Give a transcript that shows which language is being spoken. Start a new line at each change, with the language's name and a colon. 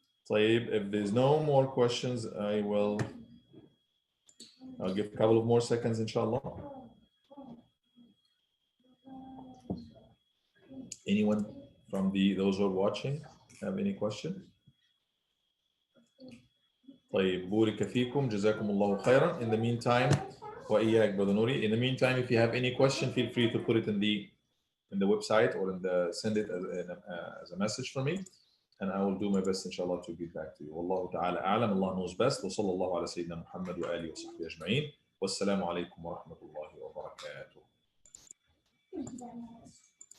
English: طيب, if there's no more questions, I'll give a couple of more seconds, inshallah. Anyone from those who are watching have any question?
Arabic: طيب, بورك فيكم, جزاكم الله خيرا.
English: In the meantime, وإياك brother Nuri. In the meantime, if you have any question, feel free to put it in the website or send it as a message for me, and I will do my best inshallah to get back to you. Wallahu ta'ala a'lam. Allah knows best.
Arabic: وصلى الله على سيدنا محمد وآله وصحبه أجمعين. والسلام عليكم ورحمة الله وبركاته.